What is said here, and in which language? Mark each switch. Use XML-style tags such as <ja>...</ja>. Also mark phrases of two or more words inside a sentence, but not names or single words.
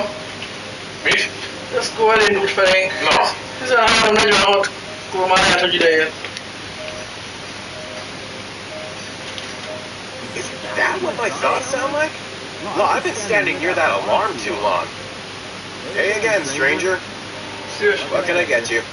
<hu>Mit? Tesco elindult felénk. Na. 13:46-kor már lehet, hogy ideér.</hu> <en>Is that what my thoughts sound like? No, I've been standing near that alarm too long. Hey again, stranger.</en> <hu>Szíves.</hu> <en>What can I get you?</en>